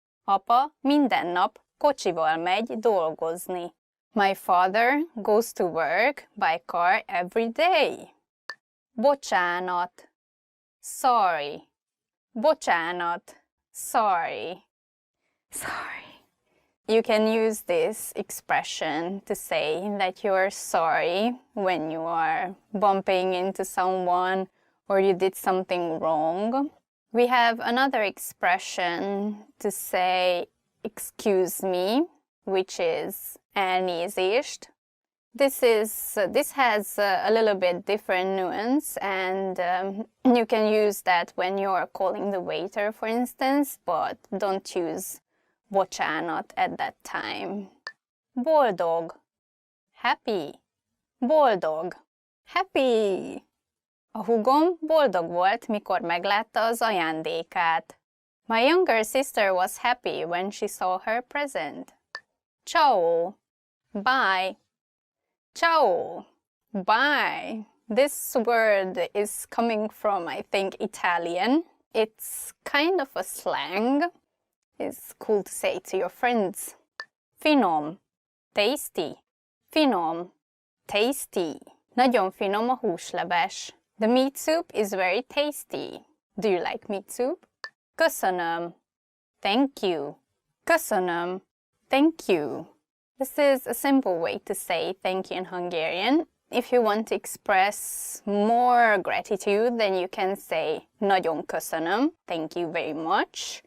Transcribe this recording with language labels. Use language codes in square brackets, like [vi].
[hu] Apa minden nap kocsival megy dolgozni. [en] My father goes to work by car every day. Bocsánat. Sorry. Bocsánat. Sorry. Sorry. You can use this expression to say that you're sorry when you are bumping into someone or you did something wrong. We have another expression to say excuse me, which is elnézést. This has a little bit different nuance, and you can use that when you're calling the waiter, for instance, but don't use bocsánat at that time. Boldog, happy. Boldog, happy. [hu] A húgom boldog volt, mikor meglátta az ajándékát. [en] My younger sister was happy when she saw her present. Ciao, bye. Ciao, bye. This word is coming from, I think, Italian. It's kind of a slang. It's cool to say to your friends. Finom, tasty. Finom, tasty. [hu] Nagyon finom a húsleves. [en] The meat soup is very tasty. Do you like meat soup? Köszönöm, thank you. Köszönöm, thank you. This is a simple way to say thank you in Hungarian. If you want to express more gratitude, then you can say [hu] nagyon köszönöm, [en] thank you very much.